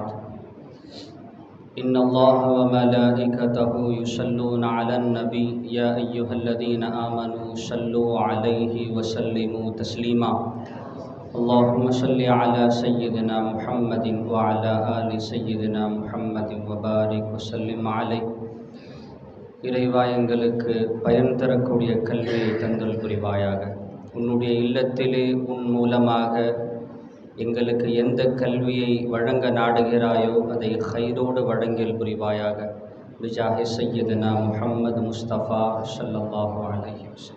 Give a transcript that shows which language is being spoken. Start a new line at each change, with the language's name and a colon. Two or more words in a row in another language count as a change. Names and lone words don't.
Arabic: إن الله وملائكته يصلون على النبي يا أيها الذين آمنوا صلوا عليه وسلموا تسليما. اللهم صل على سيدنا محمد وعلى آل سيدنا محمد وبارك وسلم عليه.
Tamil: இறைவா, எங்களுக்கு பயன் தரக்கூடிய கல்வியை தந்தல் புரிவாயாக. உன்னுடைய இல்லத்திலே உன் மூலமாக எங்களுக்கு எந்த கல்வியை வழங்க நாடுகிறாயோ அதை ஹைரோடு வழங்கல் புரிவாயாக.
Arabic: بجاه سيدنا محمد مصطفى صلى الله عليه وسلم.